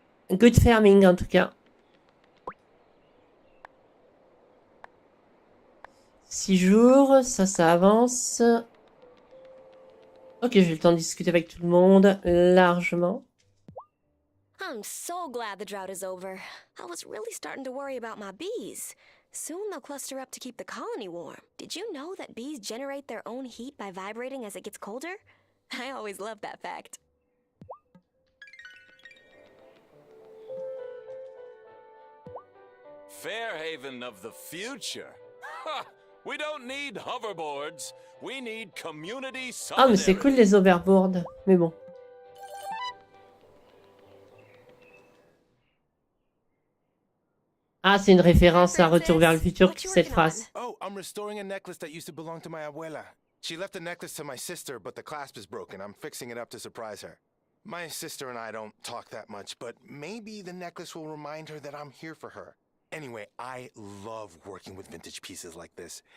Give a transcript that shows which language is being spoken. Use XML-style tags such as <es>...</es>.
<en>Good farming</en> <fr>en tout cas. 6 jours, ça avance. Ok, j'ai le temps de discuter avec tout le monde largement.</fr> <en>I'm so glad the drought is over. I was really starting to worry about my bees. Soon they'll cluster up to keep the colony warm. Did you know that bees generate their own heat by vibrating as it gets colder? I always loved that fact. Fairhaven of the future. Ha! We don't need hoverboards. We need community</en> <fr>Ah, mais c'est</fr> <en>solidarity.</en> <fr>cool les overboards. Mais bon. Ah, c'est une référence à Retour vers le futur, cette phrase.</fr> <en>Oh, I'm restoring a necklace that used to belong to my abuela. She left the necklace to my sister, but the clasp is broken. I'm fixing it up to surprise her. My sister and I don't talk that much, but maybe the necklace will remind her that I'm here for her. Anyway, I love working with vintage pieces like this.</en>